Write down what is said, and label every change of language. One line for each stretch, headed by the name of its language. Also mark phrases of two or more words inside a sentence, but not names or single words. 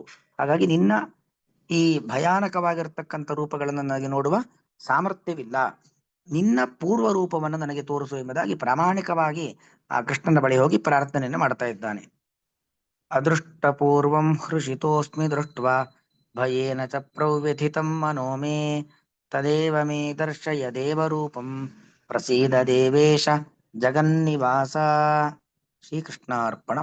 Kannada: ಹಾಗಾಗಿ ನಿನ್ನ ಈ ಭಯಾನಕವಾಗಿರ್ತಕ್ಕಂಥ ರೂಪಗಳನ್ನು ನನಗೆ ನೋಡುವ ಸಾಮರ್ಥ್ಯವಿಲ್ಲ, ನಿನ್ನ ಪೂರ್ವ ರೂಪವನ್ನು ನನಗೆ ತೋರಿಸು ಎಂಬುದಾಗಿ ಪ್ರಾಮಾಣಿಕವಾಗಿ ಆ ಕೃಷ್ಣನ ಬಳಿ ಹೋಗಿ ಪ್ರಾರ್ಥನೆಯನ್ನು ಮಾಡ್ತಾ ಇದ್ದಾನೆ.
Sanskrit: ಅದೃಷ್ಟಪೂರ್ವಂ ಹೃಷಿತೋಸ್ಮಿ ದೃಷ್ಟ್ವಾ ಭಯೇನ ಚ ಪ್ರವ್ಯಥಿತಂ ಮನೋ ಮೇ ತದೇವ ಮೇ ದರ್ಶಯ ದೇವರೂಪಂ ಪ್ರಸೀದ ದೇವೇಶ ಜಗನ್ನಿವಾಸ. ಶ್ರೀಕೃಷ್ಣಾರ್ಪಣ.